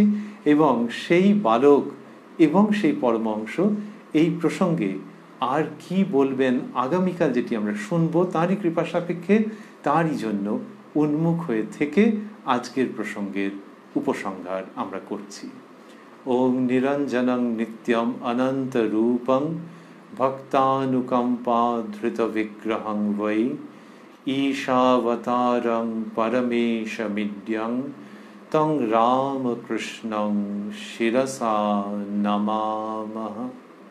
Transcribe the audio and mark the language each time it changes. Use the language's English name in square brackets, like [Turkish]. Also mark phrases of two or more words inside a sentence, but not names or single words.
[Bangla] এবং সেই বালক এবং সেই পরমহংস এই প্রসঙ্গে আর কি বলবেন আগামীকাল যেটি আমরা শুনবো, তাঁরই কৃপা সাপেক্ষে, তাঁরই জন্য উন্মুখ হয়ে থেকে আজকের প্রসঙ্গের উপসংহার আমরা করছি। [Sanskrit] ওম নিরঞ্জনং নিত্যম অনন্ত রূপং ভক্তানুকম্পা ধৃত বিগ্রহং বৈ ঈশাবতারং পরমেশমিদ্যং তং রামকৃষ্ণং শিরসা নমামহ।